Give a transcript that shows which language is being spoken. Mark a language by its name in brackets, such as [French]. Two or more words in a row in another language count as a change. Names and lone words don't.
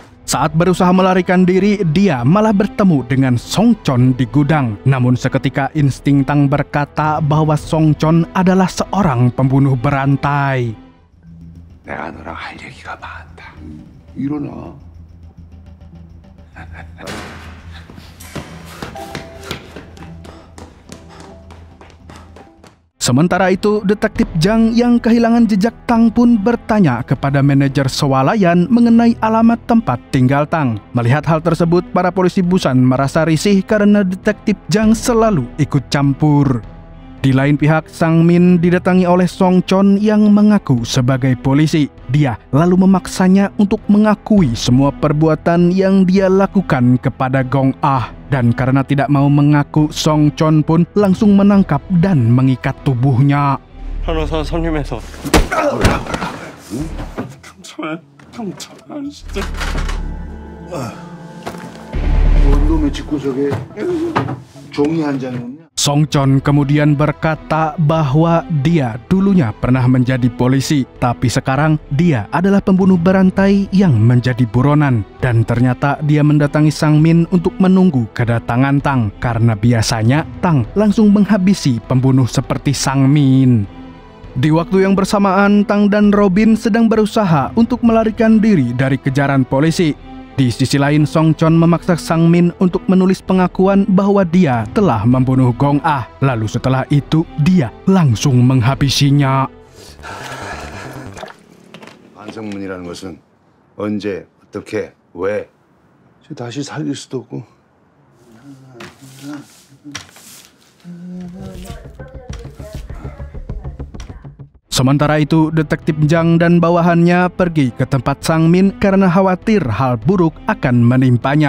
[Indonesian] Saat berusaha melarikan diri, dia malah bertemu dengan Song Chon di gudang. Namun seketika insting Tang berkata bahwa Song Chon adalah seorang pembunuh berantai. [Korean] 내가 너랑 할 얘기가 많다. 일어나. [Indonesian] Sementara itu, detektif Jang yang kehilangan jejak Tang pun bertanya kepada manajer swalayan mengenai alamat tempat tinggal Tang. Melihat hal tersebut, para polisi Busan merasa risih karena detektif Jang selalu ikut campur. Di lain pihak, Sang Min didatangi oleh Song Chon yang mengaku sebagai polisi. Dia lalu memaksanya untuk mengakui semua perbuatan yang dia lakukan kepada Gong Ah. Dan karena tidak mau mengaku, Song Chon pun langsung menangkap dan mengikat tubuhnya. [Korean] 변호사 선임해서 경찰 진짜. 뭔 놈의 집구석에 종이 한 장이었냐? [Indonesian] Song Chon kemudian berkata bahwa dia dulunya pernah menjadi polisi, tapi sekarang dia adalah pembunuh berantai yang menjadi buronan. Dan ternyata dia mendatangi Sang Min untuk menunggu kedatangan Tang, karena biasanya Tang langsung menghabisi pembunuh seperti Sang Min. Di waktu yang bersamaan, Tang dan Robin sedang berusaha untuk melarikan diri dari kejaran polisi. Di sisi lain, Song Chon memaksa Sang Min untuk menulis pengakuan bahwa dia telah membunuh Gong Ah. Lalu setelah itu, dia langsung menghabisinya. [Korean] 반성문이라는 것은 언제, 어떻게, 왜 다시 살릴 수도 없고. [Indonesian] Sementara itu, detektif Jang dan bawahannya pergi ke tempat Sang Min karena khawatir hal buruk akan menimpanya.